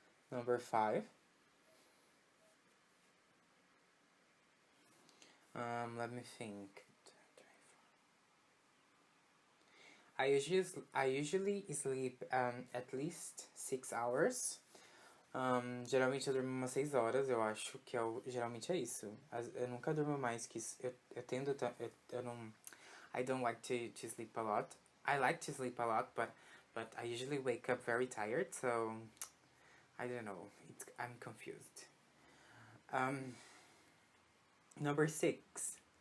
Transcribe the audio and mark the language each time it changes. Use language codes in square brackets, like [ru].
[en] Number 5. Let me think. I usually sleep at least 6 hours. [pt] Geralmente eu durmo umas 6 horas, eu acho que geralmente é isso. Eu nunca durmo mais que isso. Eu tendo. Eu não. [en] I don't like to sleep a lot. I like to sleep a lot, but I usually wake up very tired, so I don't know. I'm confused. Number 6.